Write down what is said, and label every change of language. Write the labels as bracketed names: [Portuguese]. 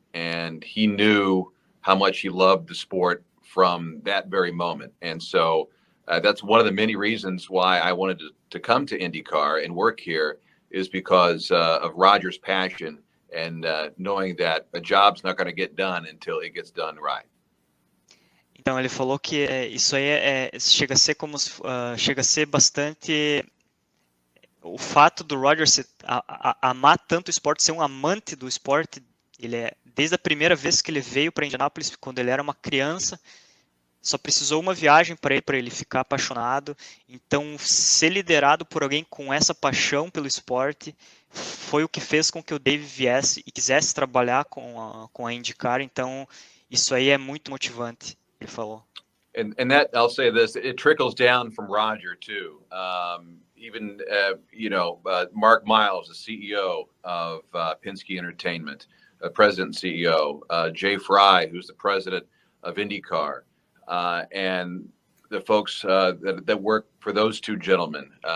[English] And he knew how much he loved the sport from that very moment. And so that's one of the many reasons why I wanted to come to IndyCar and work here, is because of Roger's passion and knowing that a job's not going to get done until it gets done right. [Portuguese] Então ele falou que isso aí chega a ser bastante o fato do Roger amar tanto o esporte, ser um amante do esporte. Ele desde a primeira vez que ele veio para Indianápolis, quando ele era uma criança, só precisou uma viagem para ele ficar apaixonado. Então, ser liderado por alguém com essa paixão pelo esporte foi o que fez com que o Dave viesse e quisesse trabalhar com a IndyCar. Então, isso aí é muito motivante, ele falou. [English] And that, I'll say this, it trickles down from Roger too. Even Mark Miles, the CEO of Penske Entertainment, president and CEO, Jay Fry, who's the president of IndyCar, and the folks that work for those two gentlemen.